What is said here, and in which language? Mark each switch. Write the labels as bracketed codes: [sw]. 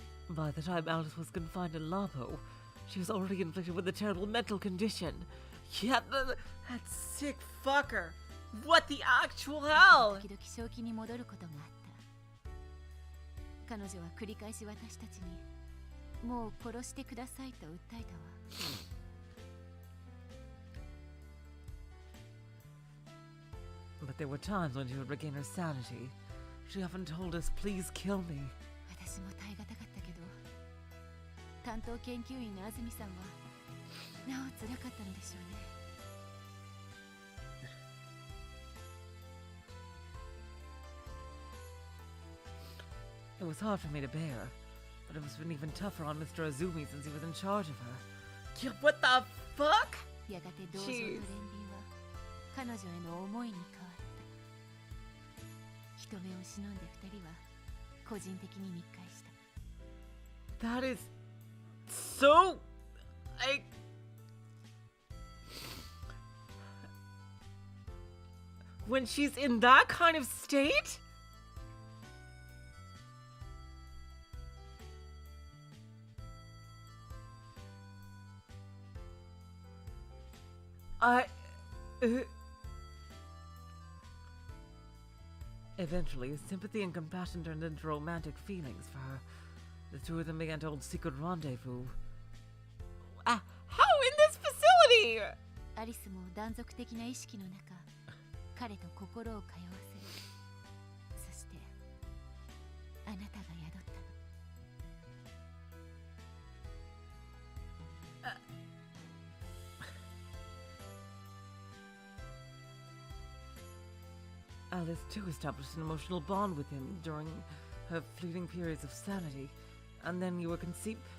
[en] by the time Alice was confined in Labo, she was already inflicted with a terrible mental condition. Yeah, that sick fucker. What the actual hell? [ja] 時々正気に戻ることがあった。彼女は繰り返し私たちにもう殺してくださいと訴えたわ。 [en] But there were times when she would regain her sanity. She often told us, "Please kill me." [ja] 私も耐え難かったけど、担当研究員の安住さんはなお辛かったのでしょうね。 [en] It was hard for me to bear, but it was been even tougher on Mr. Azumi since he was in charge of her. Yeah, what the fuck? [ja] やがて同情と憐憫は彼女への思いに変わった。人目を忍んで二人は個人的に密会した。 [en] That is so... When she's in that kind of state? Eventually, sympathy and compassion turned into romantic feelings for her. The two of them began to hold secret rendezvous. How in this facility? [ja] アリスも断続的な意識の中、彼と心を通わせる。そして、あなたが宿ったの。 [en] Alice too established an emotional bond with him during her fleeting periods of sanity, and then you were conceived.